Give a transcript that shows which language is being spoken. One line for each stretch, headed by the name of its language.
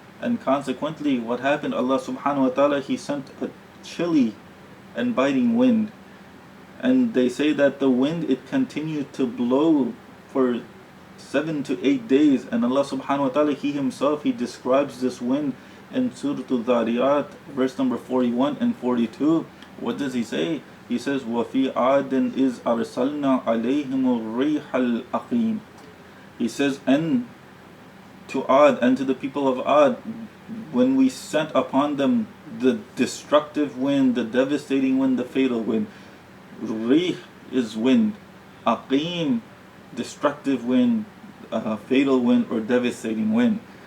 English: And consequently, what happened? Allah subhanahu wa ta'ala, He sent a chilly and biting wind. And they say that the wind, it continued to blow for 7 to 8 days. And Allah subhanahu wa ta'ala, He himself, He describes this wind in Surah Al-Dhariyat, verse number 41 and 42. What does He say? He says,
Arabic: وَفِي عَادٍ إِذْ أَرْسَلْنَا عَلَيْهِمُ الرِّيحَ الْأَقِيمِ.
English: He says, and to Ad, and to the people of Ad, when we sent upon them the destructive wind, the devastating wind, the fatal wind. Rih is wind, Aqim, destructive wind, fatal wind, or devastating wind.